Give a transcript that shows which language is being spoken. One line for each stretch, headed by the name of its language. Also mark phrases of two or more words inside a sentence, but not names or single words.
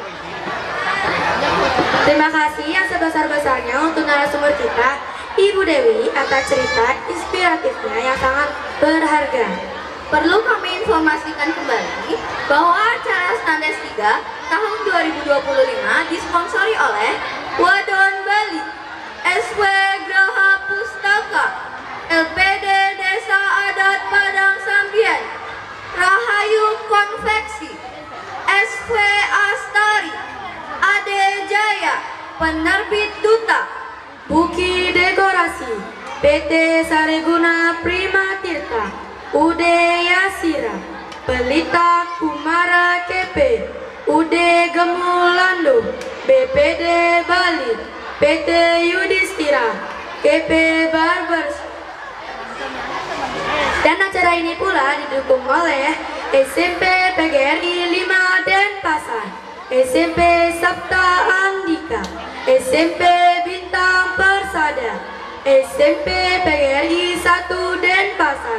Indonesian: Terima kasih yang sebesar-besarnya untuk narasumber kita, Ibu Dewi, atas cerita inspiratifnya yang sangat berharga. Perlu kami informasikan kembali bahwa acara Standes 3 tahun 2025 disponsori oleh Wadon Bali, SW Graha Pustaka, LPD Desa Adat Padang Sambian, Rahayu Konveksi, SW Astari, Ade Jaya, Penerbit Duta, Buki Dekorasi, PT Sareguna Prima Tirta, UD Yasira, Pelita Kumara KP, UD Gemulando, BPD Bali, PT Yudhistira, KP Barbers. Dan acara ini pula didukung oleh SMP PGRI 5 Denpasar, SMP Sabta Andika, SMP Bintang Persada, SMP PGRI 1 Denpasar.